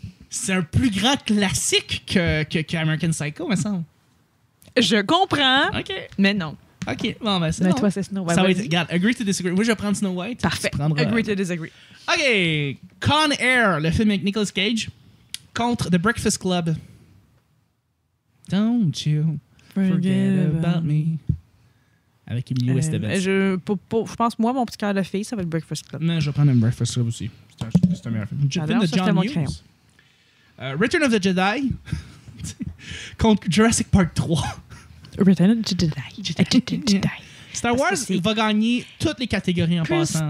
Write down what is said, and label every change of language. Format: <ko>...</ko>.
<fr>C'est un plus grand classique que American Psycho, me semble. Je comprends, mais non. OK, bon, ben c'est mais bon. Toi, c'est Snow White. Ça va être, regarde,</fr> <en>agree to disagree.</en> <fr>Moi, je vais prendre Snow White. Parfait.</fr> <en>Agree to disagree.</en> <fr>OK, Con Air, le film avec Nicolas Cage, contre The Breakfast Club.</fr> <en>Don't you forget about me.</en> <fr>Avec Emilio Estevez. Je pense, moi, mon petit cœur de fille, ça va être Breakfast Club. Non, je vais prendre un Breakfast Club aussi. C'est un meilleur film. Film de John Hughes. Return of the Jedi contre Jurassic Park 3.</fr> <en>Return of the Jedi.</en> <fr>Star Wars va gagner toutes les catégories en passant.</fr>